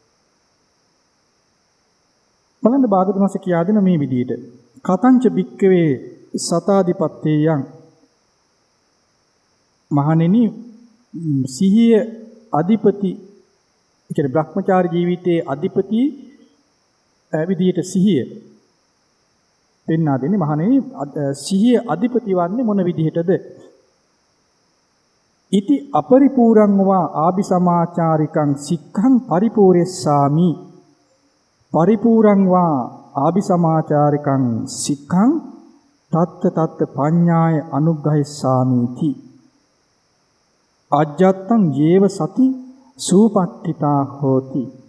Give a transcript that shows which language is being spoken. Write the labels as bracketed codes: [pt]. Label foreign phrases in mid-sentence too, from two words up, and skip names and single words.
[si] බලන්න භාගතුන්ස කියා දෙන මේ විදිහට [pi] කතංච බික්කවේ සතාදිපත්තේයන් [si] මහණෙනි සිහිය අධිපති කියන්නේ Brahmachari ජීවිතයේ අධිපති විදිහට සිහිය පෙන්වා දෙන්නේ මහණෙනි සිහිය අධිපති වන්නේ මොන විදිහටද? [pi] ඉති අපරිපූර්ණං වා ආභිසමාචාරිකං සික්ඛං පරිපූර්යස්සාමි පරිපූර්ණං වා ආභිසමාචාරිකං සික්ඛං තත්ත පඤ්ඤාය අනුග්‍රහිස්සාමිති අජ්ජත්තං යේව සති සූපට්ඨිතා හෝති